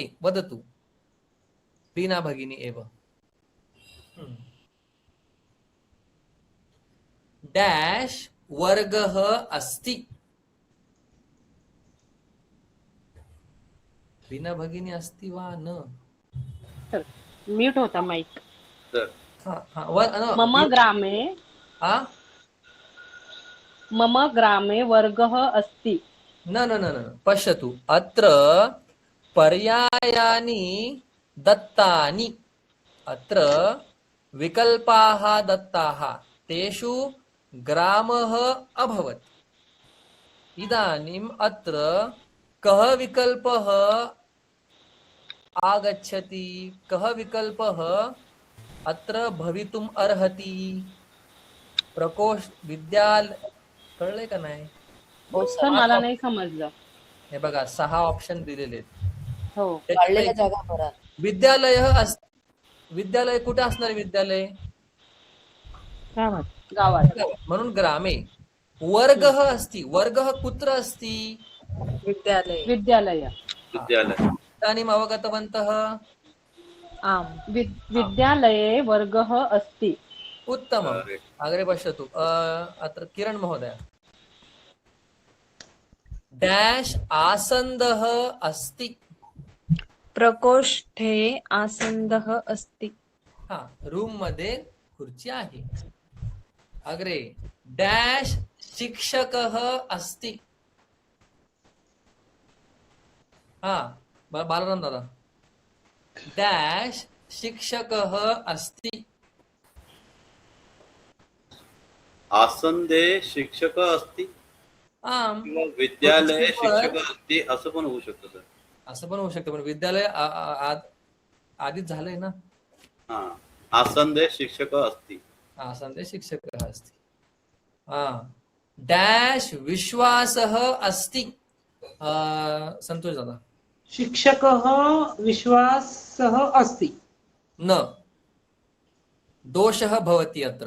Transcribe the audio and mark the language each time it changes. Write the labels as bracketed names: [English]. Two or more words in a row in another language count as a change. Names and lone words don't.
[Sanskrit] वदतु बीना भगिनी एव। डैश वर्गः अस्ति। बीना भगिनी अस्ति वा न? [Marathi] सर म्यूट होता माइक। सर [Sanskrit] मम ग्रामे मम ग्रामे वर्गः अस्ति। न न न न, पश्यतु, अत्र पर्यायानि दत्तानि, अत्र विकल्पाः दत्ताः, तेषु ग्रामः अभवत्। इदानीम् अत्र कः विकल्पः आगच्छति? कः विकल्पः अत्र भवितुम् अर्हति? प्रकोष्ठ, विद्यालय, [Marathi] कळले का नाही? सर मला नाही समजलं। हे बघा 6 ऑप्शन दिलेले आहेत। हो, काढलेल्या जागा भरा. विद्यालय कुठे असणार? विद्यालय गावात। म्हणून ग्रामे। [Sanskrit] वर्गः अस्ति, वर्गः कुत्र अस्ति? विद्यालय. विद्यालय। विद्यालय। इदानीम् अवगतवन्तः? आम्. विद्यालये वर्गः अस्ति। उत्तमम्। अग्रे पश्यतु, अत्र किरण महोदय। डैश आसन्दः अस्ति। प्रकोष्ठे आसन्दः अस्ति। [Marathi] हा, रूम मध्ये खुर्ची आहे। [Sanskrit] अग्रे डैश शिक्षकः अस्ति। हा, बालराम दादा, डैश शिक्षकः अस्ति। आसन्दे शिक्षकः अस्ति आम, [Marathi] किंवा [Sanskrit] विद्यालये शिक्षकः अस्ति [Marathi] असं पण होऊ शकतं सर. असं पण होऊ शकतं, पण विद्यालय आधीच झालंय ना. हा, [Sanskrit] आसन्दे शिक्षकः अस्ति. आसन्दे शिक्षकः अस्ति। डैश विश्वासः अस्ति। संतोष दादा। शिक्षकः विश्वासः अस्ति। न, दोषः भवति अत्र।